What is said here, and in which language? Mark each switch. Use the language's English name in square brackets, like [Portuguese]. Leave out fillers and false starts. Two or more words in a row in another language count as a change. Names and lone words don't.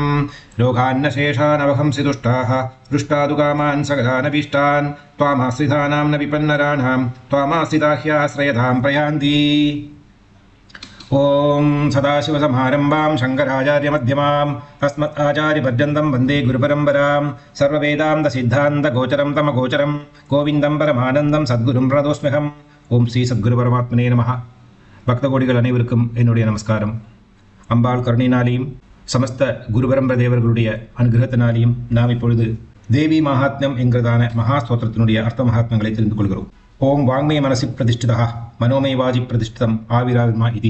[Sanskrit] रोगान्नशेषानवहंसि दुष्टाः दृष्टादुकामान् सकलानभीष्टान् त्वामाश्रितानां न विपन्नराणां त्वामाश्रिता ह्याश्रयतां प्रयान्ति. ओम सदाशिवसमारम्भां शङ्कराचार्यमध्यमाम् अस्मदाचार्यपर्यन्तं वन्दे गुरुपरम्परां. सर्ववेदान्तसिद्धान्तगोचरं तमगोचरं गोविन्दं परमानन्दं सद्गुरुं प्रणतोऽस्म्यहम्. ओम् श्री सद्गुरु परमात्मने नमः. [Tamil] பக்த கோடிகள் அனைவருக்கும் என்னுடைய நமஸ்காரம். அம்பாள் கருணையினாலேயும் சமஸ்த குருபரம்பர தேவர்களுடைய அனுகிரகத்தினாலேயும் நாம் இப்பொழுது தேவி மகாத்மியம் என்கிறதான மகா ஸ்தோத்திரத்தினுடைய அர்த்த மகாத்மங்களை தெரிந்து கொள்கிறோம். [Sanskrit] ओम् वाङ्मय मनसि प्रतिष्ठिता मनोमय वाजि प्रतिष्ठितम् आविराविर्मा इतु.